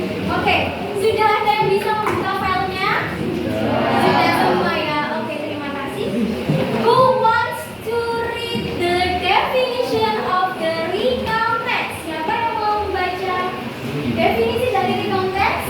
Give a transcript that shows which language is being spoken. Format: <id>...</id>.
<id>Oke, sudah ada yang bisa membuka filenya? Sudah semua ya. Oke, terima kasih.</id> <en>Who wants to read the definition of the recount text?</en> <id>Siapa yang mau membaca definisi dari recount text?</id>